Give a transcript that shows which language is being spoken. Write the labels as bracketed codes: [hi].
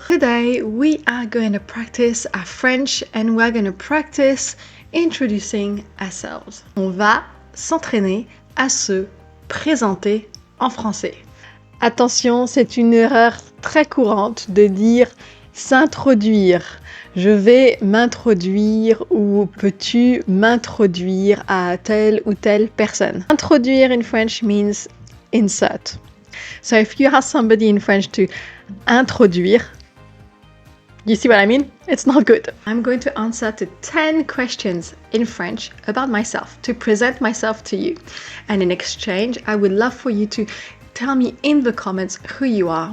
[en] Today we are going to practice our French and we're going to practice introducing ourselves. [fr] On va s'entraîner à se présenter en français. Attention, c'est une erreur très courante de dire s'introduire. Je vais m'introduire ou peux-tu m'introduire à telle ou telle personne. [en] Introduire in French means insert. So if you ask somebody in French to introduire, you see what I mean? It's not good. I'm going to answer to 10 questions in French about myself, to present myself to you. And in exchange, I would love for you to tell me in the comments who you are.